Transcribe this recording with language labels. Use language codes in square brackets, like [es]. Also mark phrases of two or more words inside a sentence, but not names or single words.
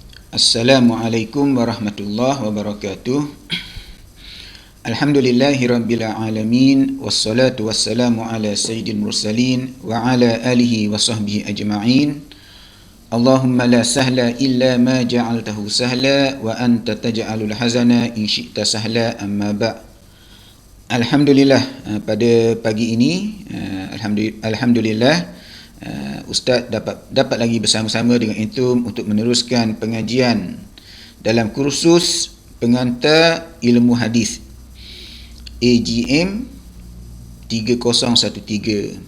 [ar] السلام عليكم ورحمة الله وبركاته. الحمد لله رب العالمين والصلاة والسلام على سيد المرسلين وعلى آله وصحبه أجمعين. اللهم لا سهل إلا ما جعلته سهلا وأنت تجعل الحزن إن شئت سهلا، أما بعد'. [ms] Alhamdulillah, pada pagi ini alhamdulillah Ustaz dapat lagi bersama-sama dengan antum untuk meneruskan pengajian dalam kursus pengantar ilmu hadis AGM 3013.